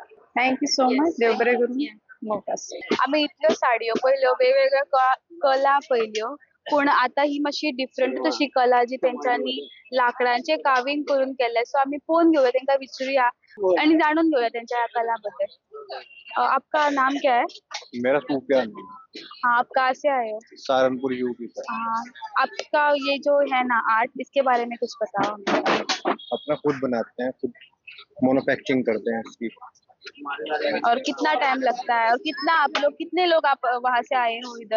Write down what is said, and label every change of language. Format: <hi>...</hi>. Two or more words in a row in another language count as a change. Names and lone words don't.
<en>thank you so much.</en> <kok>देव बरें करूं. मोकास. आमी इतल्यो साडयो पळयल्यो, वेगवेगळ्यो कला पळयल्यो, पूण आतां ही मातशी डिफरंट अशी कला जी तेंच्यांनी लाकडांचे कार्विंग करून केल्ले. सो आमी पळोवन घेवया, तेंकां विचारुया आणि जाणून घेवया तेंच्या कला बद्दल.</kok> <hi>आपका नाम क्या है? मेरा सूफियान हाँ, आप कहाँ से आए हो? सहारनपुर यूपी से। आपका ये जो है ना आर्ट, इसके बारे में कुछ बताओ हमें। अपना खुद बनाते हैं, खुद मैन्युफैक्चरिंग करते हैं इसकी। और कितना टाइम लगता है, और कितने लोग आप वहाँ से आए हो इधर?</hi>